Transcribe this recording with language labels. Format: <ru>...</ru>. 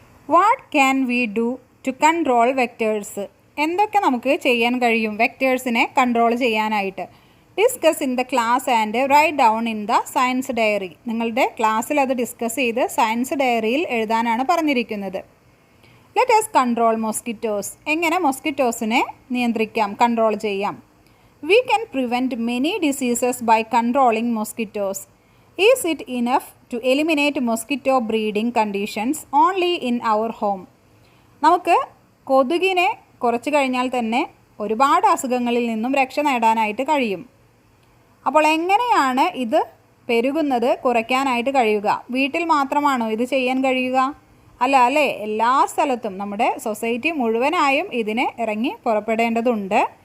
<en>What can we do to control vectors?</en> <ml>എന്തൊക്കെ നമുക്ക് ചെയ്യാൻ കഴിയും വെക്ടേഴ്സിനെ കൺട്രോൾ ചെയ്യാനായിട്ട്?</ml> <en>Discuss in the class and write down in the science diary.</en> <ml>നിങ്ങളുടെ ക്ലാസ്സിൽ അത് ഡിസ്കസ് ചെയ്ത് സയൻസ് ഡയറിയിൽ എഴുതാനാണ് പറഞ്ഞിരിക്കുന്നത്.</ml> <en>Let us control mosquitoes.</en> <ml>എങ്ങനെ മോസ്കിറ്റോസിനെ നിയന്ത്രിക്കാം, കൺട്രോൾ ചെയ്യാം?</ml> <en>We can prevent many diseases by controlling mosquitoes. Is it enough to eliminate mosquito breeding conditions only in our home?</en> <ml>നമുക്ക് കൊതുകിനെ കുറച്ച് കഴിഞ്ഞാൽ തന്നെ ഒരുപാട് അസുഖങ്ങളിൽ നിന്നും രക്ഷ നേടാനായിട്ട് കഴിയും. അപ്പോൾ എങ്ങനെയാണ് ഇത് പെരുകുന്നത് കുറയ്ക്കാനായിട്ട് കഴിയുക? വീട്ടിൽ മാത്രമാണോ ഇത് ചെയ്യാൻ കഴിയുക? അല്ലേ? എല്ലാ സ്ഥലത്തും നമ്മുടെ സൊസൈറ്റി മുഴുവനായും ഇതിനെ ഇറങ്ങി പുറപ്പെടേണ്ടതുണ്ട്.</ml>